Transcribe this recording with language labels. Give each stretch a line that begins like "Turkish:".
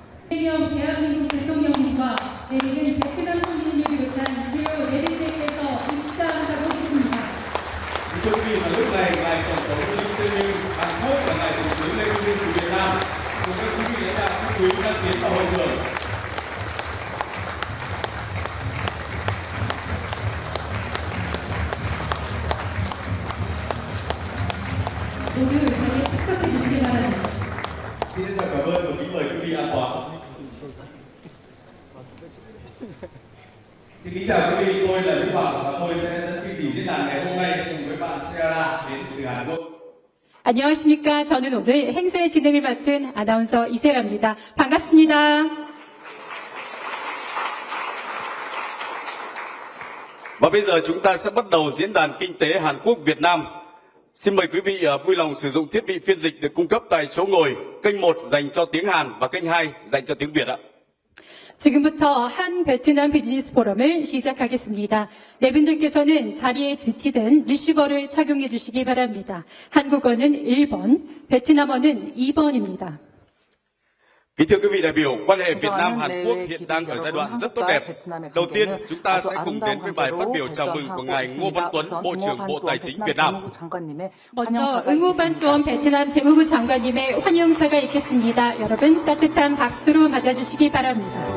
Korean: 이재명 대한민국 대통령님과 내일은 베트남 총리님을 비롯한 주요 내빈들께서 입장하고 계십니다.
Vietnamese: Thưa quý vị, và lúc này ngài tổng thống Lee Jae-myung Hàn Quốc và ngài thủ tướng Lê Minh của Việt Nam cùng các quý vị lãnh đạo các quý đang tiến vào hội trường.
Korean: 모두 자리에 착석해 주시기 바랍니다.
Vietnamese: Xin trân trọng cảm ơn và kính mời quý vị an toàn. Xin kính chào quý vị, tôi là Đức Hoàng và tôi sẽ dẫn chương trình diễn đàn ngày hôm nay cùng với bạn Seara đến từ Hàn Quốc.
Korean: 안녕하십니까. 저는 오늘 행사의 진행을 맡은 아나운서 이세라입니다. 반갑습니다.
Vietnamese: Và bây giờ chúng ta sẽ bắt đầu diễn đàn kinh tế Hàn Quốc Việt Nam. Xin mời quý vị vui lòng sử dụng thiết bị phiên dịch được cung cấp tại chỗ ngồi. Kênh 1 dành cho tiếng Hàn và kênh 2 dành cho tiếng Việt ạ.
Korean: 지금부터 한 베트남 비즈니스 포럼을 시작하겠습니다. 네 분들께서는 자리에 배치된 리시버를 착용해 주시기 바랍니다. 한국어는 1번, 베트남어는 2번입니다.
Vietnamese: Kính thưa quý vị đại biểu, quan hệ Việt Nam Hàn Quốc hiện đang ở giai đoạn rất tốt đẹp. Đầu tiên, chúng ta sẽ cùng đến với bài phát biểu chào mừng của ngài Ngô Văn Tuấn, Bộ trưởng Bộ Tài chính Việt Nam.
Korean: 먼저 응우반돈 베트남 재무부 장관님의 환영사가 있겠습니다. 여러분 따뜻한 박수로 맞아주시기 바랍니다.